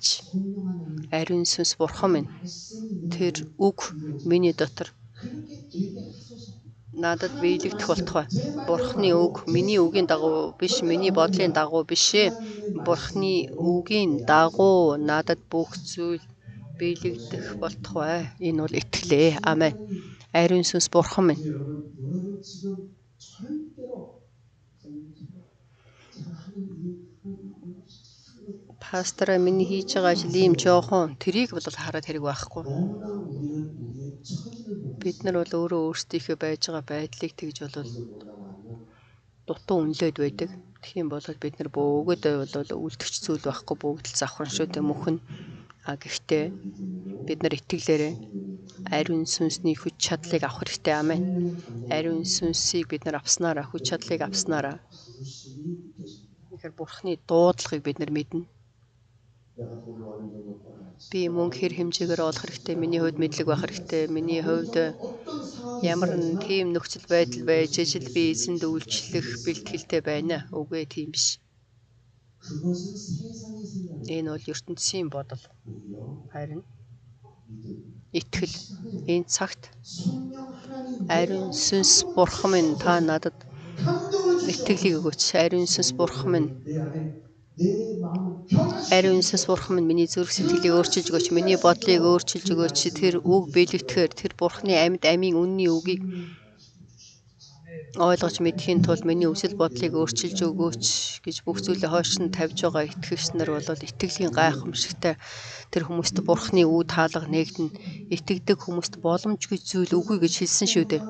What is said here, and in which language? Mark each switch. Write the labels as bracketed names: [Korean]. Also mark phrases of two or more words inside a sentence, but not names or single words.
[Mongolian] Ариун сүнс бурхан байна. Тэр үг миний дотор надад биелэгдэх болтугай. Бурхны үг миний үгийн дагуу биш, миний бодлын дагуу биш ээ. Бурхны үгийн дагуу надад бүх зүйл биелэгдэх болтугай. Энэ бол итгэлээ. Амен. Ариун сүнс бурхан минь. [Korean] 여러분 지금 절대로 제가 하는 [Mongolian] Пастор миний хийж байгаа ажил ийм жоохон тэрийг бол хараад хэрэг байхгүй. [Korean] 너무나 우리는 우리의 처지를 보고 [Mongolian] Бид нар бол өөрөө өөрсдийнхөө байж байгаа байдлыг тэгж бол дутуу үнэлээд байдаг. Тэгэх юм бол бид нар бөөгөөд бол үлдэх зүйл байхгүй, бүгд л завхран шүү дээ мөхөн. Гэхдээ бид нар итгэлээрээ ариун сүнсний хүч чадлыг авах хэрэгтэй. Амен. Ариун сүнсийг бид нар авснараа, хүч чадлыг авснараа тэгэхээр бурхны дуудлагыг бид нар мэднэ. [Korean] 내가 돈을 어느 정도 벌어야지. [Mongolian] Би мөнгө хэр хэмжээгээр олох хэрэгтэй, миний хувьд мэдлэг байх хэрэгтэй, миний хувьд [Korean] 어떤 상황이 [Mongolian] ямар нэг тийм нөхцөл байдал байж ижил би эзэнд үйлчлэх бэлтгэлтэй байна. Үгүй тийм биш. [Korean] 그것은 세상의 생각이 [Mongolian] Энэ бол ертөнцийн бодол. [Korean] 오히려 [Mongolian] Харин [Korean] 믿음. [Mongolian] итгэл энэ цагт [Korean] 성령 하나님 [Mongolian] ариун сүнс бурхан минь та надад [Korean] 감동을 주시고 [Mongolian] итгэлийг өгөөч. Ариун сүнс бурхан минь [Korean] 내 안에 내 마음을 변화시키고 [Mongolian] ариун сүнс бурхан минь миний зүрх сэтгэлийг өөрчилж өгөөч. Миний бодлыг өөрчилж өгөөч. Тэр үг биелэгдэхээр тэр бурханы амьд амийн үнний үгийг ойлгож мэдхийн тулд миний үсэл бодлыг өөрчилж өгөөч гэж бүх зүйлээ хойш нь тавьж байгаа итгэгч нар бол итгэлийн гайхамшигтай тэр хүмүүст бурхны үе таалга нэгдэн итгэдэг хүмүүст боломжгүй зүйл үгүй гэж хэлсэн шүү дээ.